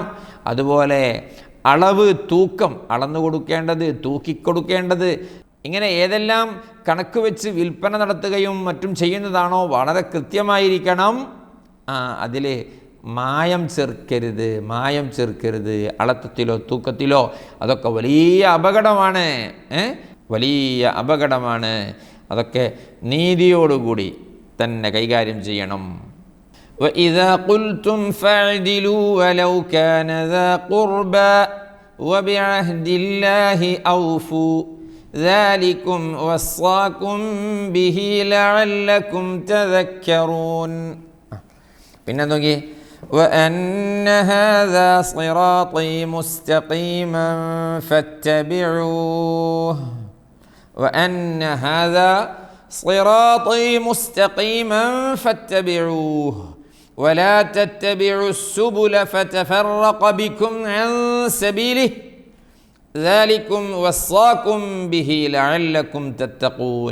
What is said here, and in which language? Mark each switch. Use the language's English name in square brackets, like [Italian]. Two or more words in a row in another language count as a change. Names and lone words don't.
[Malayalam] അതുപോലെ അളവ്, തൂക്കം, അളന്നു കൊടുക്കേണ്ടത്, തൂക്കിക്കൊടുക്കേണ്ടത്, ഇങ്ങനെ ഏതെല്ലാം കണക്ക് വെച്ച് വിൽപ്പന നടത്തുകയും മറ്റും ചെയ്യുന്നതാണോ വളരെ കൃത്യമായിരിക്കണം. അതിൽ മായം ചേർക്കരുത്. അളത്തത്തിലോ തൂക്കത്തിലോ അതൊക്കെ വലിയ അപകടമാണ്. അതൊക്കെ നീതിയോടുകൂടി തന്നെ കൈകാര്യം ചെയ്യണം. [Arabic] وَإِذَا قُلْتُمْ فَاعْدِلُوا وَلَوْ كَانَ ذَا قُرْبَى وَبِعَهْدِ اللَّهِ أَوْفُوا ذلكم وصاكم به لعلكم تذكرون. [Malayalam] പിന്നെ നോക്കി [Arabic] وأن هذا صراطي مستقيما فاتبعوه وأن هذا صراطي مستقيما فاتبعوه ولا تتبعوا السبل فتفرق بكم عن سبيله ذلكم وصاكم به لعلكم تتقون.